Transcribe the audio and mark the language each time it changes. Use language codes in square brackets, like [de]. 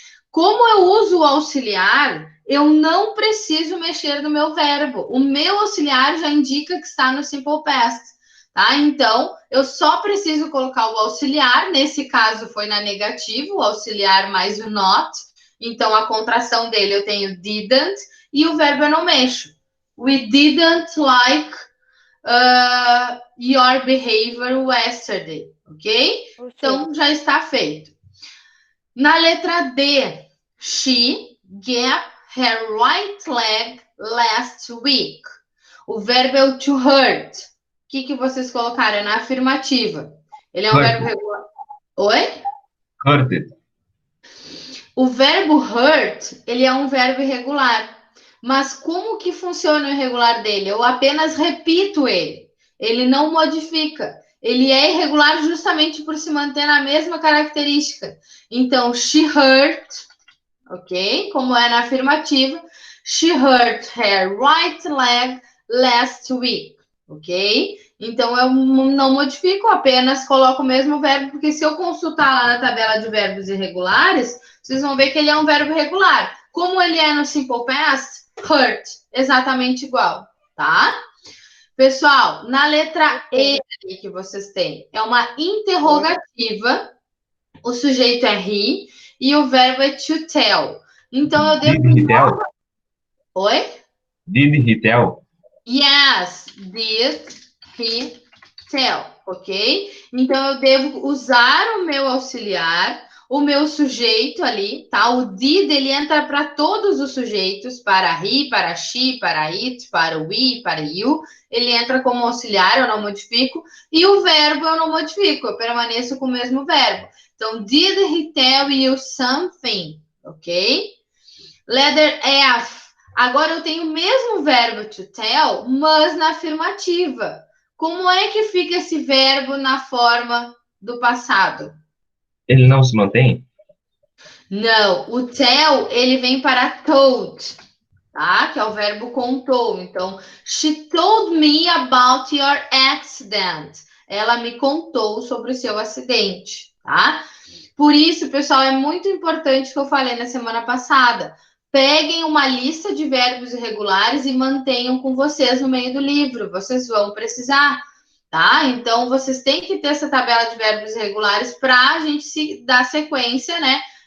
[pt] Como eu uso o auxiliar, eu não preciso mexer no meu verbo. O meu auxiliar já indica que está no simple past. Tá? Então, eu só preciso colocar o auxiliar. Nesse caso, foi na negativa, o auxiliar mais o not. Então, a contração dele eu tenho didn't e o verbo eu não mexo. [en] We didn't like your behavior yesterday, ok? [pt] Então, já está feito. Na letra D, she gave her right leg last week. O verbo é o to hurt. O que vocês colocaram? É na afirmativa. Ele é um verbo regular. Oi? [en] Hurted. [pt] O verbo hurt, ele é um verbo irregular. Mas como que funciona o irregular dele? Eu apenas repito ele. Ele não modifica. Ele é irregular justamente por se manter na mesma característica. Então, she hurt, ok? Como é na afirmativa. [en] She hurt her right leg last week, ok? [pt] Então, eu não modifico, apenas coloco o mesmo verbo, porque se eu consultar lá na tabela de verbos irregulares, vocês vão ver que ele é um verbo regular. Como ele é no simple past, hurt, exatamente igual, tá? Pessoal, na letra E que vocês têm, é uma interrogativa, o sujeito é he e o verbo é to tell. Então, eu devo... [en] Did he tell? [pt] Oi? [en] Did he tell? Yes, did he tell, ok? [pt] Então, eu devo usar o meu auxiliar, o meu sujeito ali, tá? O did, ele entra para todos os sujeitos, para he, para she, para it, para we, para you. Ele entra como auxiliar, eu não modifico. E o verbo eu não modifico, eu permaneço com o mesmo verbo. [en] Então, did he tell you something, ok? [pt] Letter F. Agora eu tenho o mesmo verbo to tell, mas na afirmativa. Como é que fica esse verbo na forma do passado? Ele não se mantém? Não, o tell, ele vem para told, tá? Que é o verbo contou. [en] Então, she told me about your accident. [pt] Ela me contou sobre o seu acidente, tá? Por isso, pessoal, é muito importante o que eu falei na semana passada. Peguem uma lista de verbos irregulares e mantenham com vocês no meio do livro. Vocês vão precisar, tá? Então, vocês têm que ter essa tabela de verbos irregulares para a gente dar sequência, né?